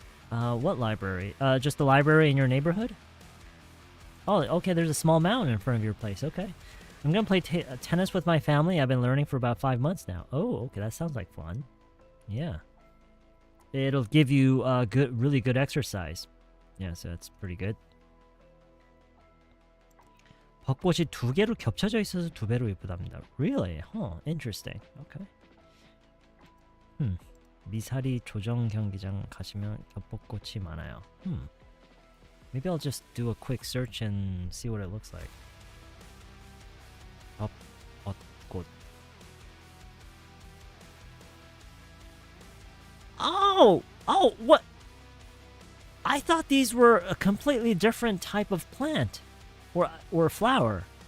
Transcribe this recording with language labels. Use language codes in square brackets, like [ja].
[en] What library? Just the library in your neighborhood? Oh, okay, there's a small mountain in front of your place. Okay. I'm gonna play tennis with my family. I've been learning for about 5 months now. Oh, okay, that sounds like fun. Yeah. It'll give you really good exercise. Yeah, so that's pretty good. [ko] 벚꽃이 두 개로 겹쳐져 있어서 두 배로 예쁘답니다. [en] Really? Huh, interesting. Okay. [ko] 미사리 조정 경기장 가시면 겹벚꽃이 많아요. [en] Maybe I'll just do a quick search and see what it looks like. [ko] 겹벚꽃. [en] Oh! Oh, what? I thought these were a completely different type of plant or flower.